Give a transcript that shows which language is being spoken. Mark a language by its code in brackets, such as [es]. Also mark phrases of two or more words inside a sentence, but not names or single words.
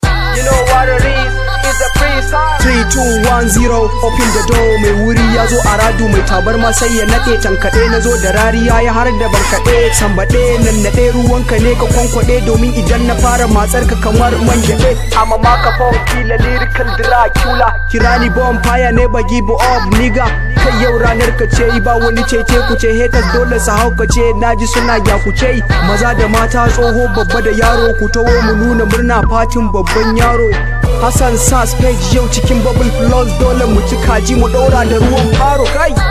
[en] You know what it is, it's a freestyle. Three, two, one, zero, open the door. [ha] Mai wuri ya zo a radu, mai tabarma sai ya naɗe. Tankaɗe na zo da rariya ya har da barkaɗe. Sambaɗe, nannaɗe, ruwanka ne ka kwankwaɗe. Domin idan na fara matsar ka kamar man gyaɗe. [en] I'm a microphone killer, lyrical Dracula. [ha] Kira ni [en] bonfire, never give up, nigga. [ha] Kai yau ranar ka ce, ba wani cece ku ce. Haters dole su hauka ce, na ji suna ya ku ce. Maza da mata, tsoho, babba da yaro, ku taho mu nuna murna fatin babban yaro. Hassan Sass page yau cikin Bubble Plus, dole mu ci kaji mu ɗora da ruwan faro kai.